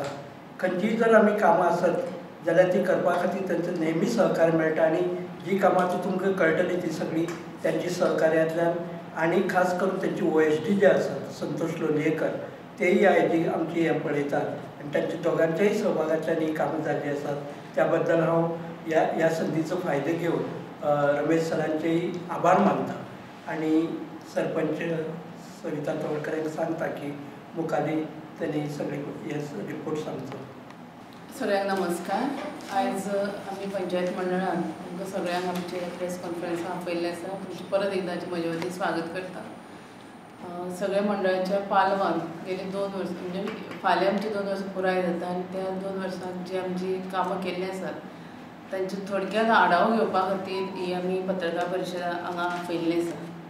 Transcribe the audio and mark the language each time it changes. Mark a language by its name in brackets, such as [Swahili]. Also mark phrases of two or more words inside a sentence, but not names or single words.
[Konkani] खंयचीय जर आमी कामां आसत जाल्यार ती करपा खातीर तांचो नेहमी सहकार्य मेळटा आणि जी कामां आतां तुमकां कळटली ती सगळी त्यांची सहकार्यांतल्यान आणि खास करून त्यांची OSD जे आसात संतोष लोलयेकर तेही हेजी आमची हे पळयतात आणि त्यांच्या दोगांच्याही सहभागांतल्यान ही कामां जाल्ली आसात. त्याबद्दल हांव या संदीचो फायदो घेवन रमेश सरांचेही आभार मानता आणि सरपंच सविता तवडकर सांगता की मुखाली त्यांनी सगळे हे रिपोर्ट सांगतो. सगळ्यांना नमस्कार. आज आम्ही पंचायत मंडळान तुमकां सगळ्यांक आमचे [English] press conference [Konkani] आपयल्ले आसा. तुमचे परत एकदांचे म्हजे वतीन स्वागत करता. सगळ्या मंडळाच्या पालवान गेली 2 वर्सां म्हणजे फाल्यां आमची 2 वर्सां पुराय जाता आणि त्या 2 वर्सांत जी आमची कामां केल्ली आसात तांचे थोडक्यात आढावो घेवपा खातीर ही आमी पत्रकार परिशद हांगा आपयल्ली आसा.